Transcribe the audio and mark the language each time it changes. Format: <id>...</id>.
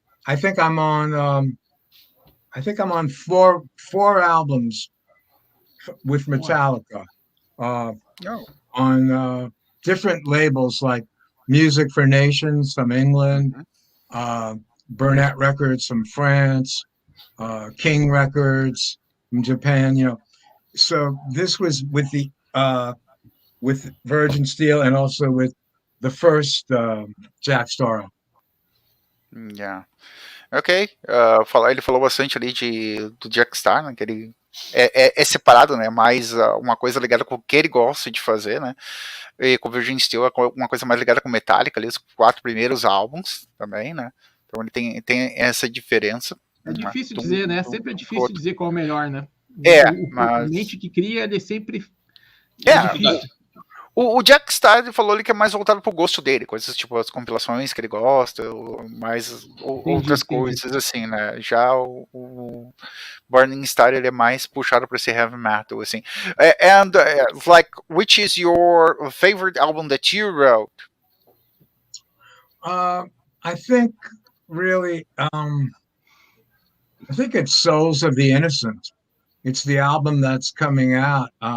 <en>I think I'm on 4 albums with Metallica, on different labels like Music for Nations from England, Burnett Records from France, King Records from Japan. So this was with with Virgin Steele and also with the first Jack Starr. Yeah. Ok.</en> <pt>Ele falou bastante ali do Jack Starr, né? Que ele é separado, né? Mais uma coisa ligada com o que ele gosta de fazer, né? E com o Virgin Steel é uma coisa mais ligada com Metallica, ali, os 4 primeiros álbuns também, né? Então ele tem essa diferença. É difícil dizer, né? Sempre é difícil dizer qual é o melhor, né? Mas... A mente que cria, ele sempre... difícil. O Jack Starr ele falou ali que é mais voltado pro gosto dele, coisas tipo as compilações que ele gosta, mais outras coisas assim, né? Já o Burning Star ele é mais puxado para esse heavy metal, assim.</pt> <en>And like, which is your favorite album that you wrote? I think really, I think it's Souls of the Innocent. It's the album that's coming out.</en>